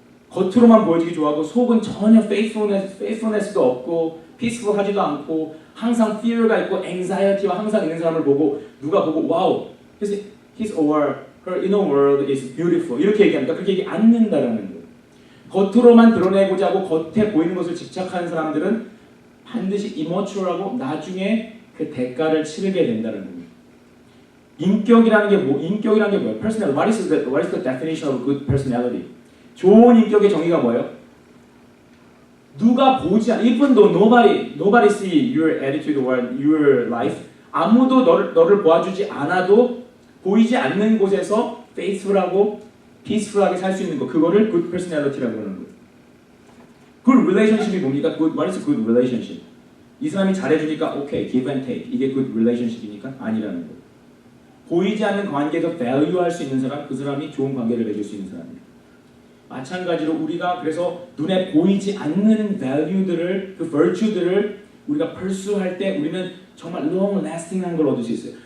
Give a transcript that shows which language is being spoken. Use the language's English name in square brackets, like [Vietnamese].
[Korean] 겉으로만 보여주기 좋아하고 속은 전혀 faithfulness도 없고 peaceful하지도 않고 항상 fear가 있고 anxiety와 항상 있는 사람을 보고 누가 보고 와우, [English] his or her inner world is beautiful [Korean] 이렇게 얘기합니까? 그렇게 얘기 않는다라는 거예요. 겉으로만 드러내고자 하고 겉에 보이는 것을 집착하는 사람들은 반드시 immature하고 나중에 그 대가를 치르게 된다는 거예요. 인격이라는 게 뭐예요? Personality. [English] What is the definition of good personality? [Korean] 좋은 인격의 정의가 뭐예요? 누가 보지 않, [English] even though nobody see your attitude or your life, [Korean] 아무도 너를 보아주지 않아도 보이지 않는 곳에서 faithful하고 peaceful하게 살 수 있는 거, 그거를 good personality라고 하는 거예요. good relationship이 뭡니까? [English] What is a good relationship? [Korean] 이 사람이 잘해주니까 [English] okay, give and take. [Korean] 이게 good relationship이니까? 아니라는 거예요. 보이지 않는 관계에서 value할 수 있는 사람, 그 사람이 좋은 관계를 맺을 수 있는 사람이에요. 마찬가지로 우리가 그래서 눈에 보이지 않는 value들을, 그 virtue들을 우리가 pursue할 때 우리는 정말 long-lasting한 걸 얻을 수 있어요.